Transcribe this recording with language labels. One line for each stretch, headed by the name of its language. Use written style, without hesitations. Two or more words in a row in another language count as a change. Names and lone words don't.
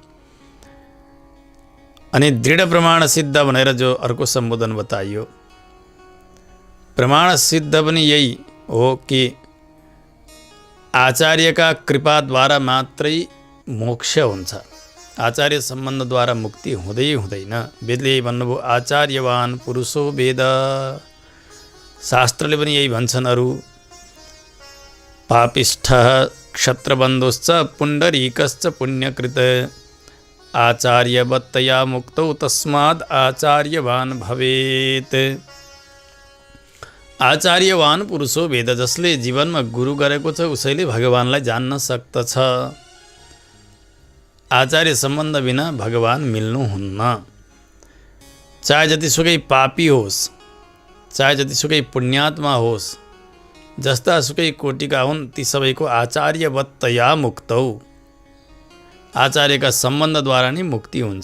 Nepali: अनि दृढ प्रमाण सिद्ध भनेर जो अर्को सम्बोधन बताइयो, प्रमाण सिद्ध पनि यही हो कि आचार्यका कृपाद्वारा मात्रै मोक्ष हुन्छ, आचार्य सम्बन्धद्वारा मुक्ति हुँदै हुँदैन। वेदले भन्नुभयो
Sanskrit: आचार्यवान पुरुषो वेद,
Nepali: शास्त्रले पनि यही भन्छन्।
Sanskrit: अरू पापिष्ठ क्षत्रबन्धुश्च पुण्डरीकश्च पुण्यकृत आचार्यवत्तया मुक्तौ तस्माद् आचार्यवान भवेत्। आचार्यवान पुरुषो वेद,
Nepali: जसले जीवनमा गुरु गरेको छ उसैले भगवानलाई जान्न सक्दछ। आचार्य सम्बन्ध बिना भगवान मिल्नुहुन्न। चाहे जतिसुकै पापी होस्, चाहे जतिसुकै पुण्यात्मा होस्, जस्ता सुकै कोटिका हुन्, ती सबैको
Sanskrit: आचार्यवत्तया मुक्तौ,
Nepali: आचार्यका सम्बन्धद्वारा नै मुक्ति हुन्छ।